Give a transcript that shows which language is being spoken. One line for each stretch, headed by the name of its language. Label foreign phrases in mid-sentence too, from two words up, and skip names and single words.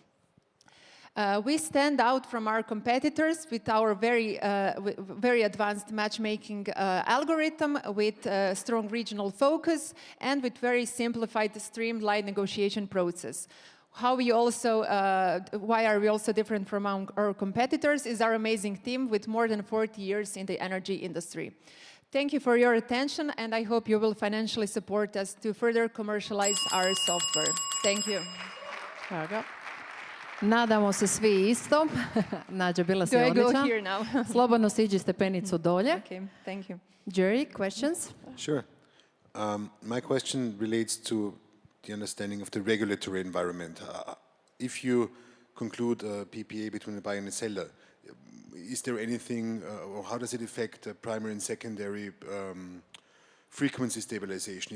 English: We stand out from our competitors with our very advanced matchmaking algorithm, with strong regional focus, and with very simplified, streamlined negotiation process. Why are we also different from our competitors is our amazing team with more than 40 years in the energy industry. Thank you for your attention, and I hope you will financially support us to further commercialize our software. Thank you.
Croatian: Nadamo se svi isto. Nađa, bila si odlična.
English: Do I go here now?
Croatian: Slobodno siđi stepenicu dolje.
English: Okay, thank you. Jerry, questions? Sure. My question relates to the understanding of the regulatory environment. If you conclude a PPA between the buyer and the seller, is there anything, or how does it affect the primary and secondary frequency stabilization?